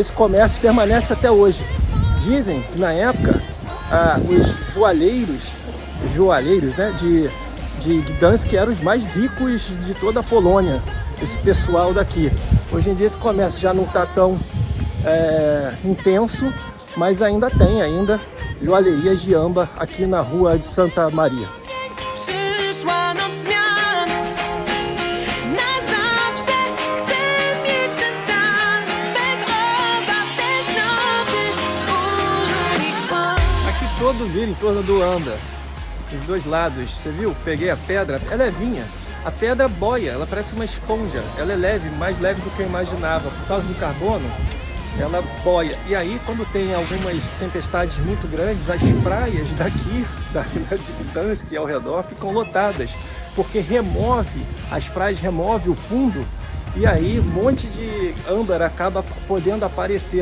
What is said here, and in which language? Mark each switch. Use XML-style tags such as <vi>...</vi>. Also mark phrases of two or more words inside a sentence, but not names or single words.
<pt>Esse comércio permanece até hoje. Dizem que na época os joalheiros, né, de Gdańsk eram os mais ricos de toda a Polônia, esse pessoal daqui. Hoje em dia esse comércio já não está tão intenso, mas ainda tem joalherias de âmbar aqui na rua de Santa Maria.</pt> <pl>Przyszła noc zmian, na zawsze chcę mieć ten stan, bez obaw, bez nowy, bólu i kłam.</pl> <pt>Aqui todo vira em torno do âmbar, dos dois lados. Você viu? Peguei a pedra, é levinha. A pedra boia, ela parece uma esponja. Ela é leve, mais leve do que eu imaginava. Por causa do carbono, ela boia. E aí, quando tem algumas tempestades muito grandes, as praias daqui, da ilha de Gdańsk e ao redor, ficam lotadas, porque as praias removem o fundo, e aí um monte de âmbar acaba podendo aparecer.</pt>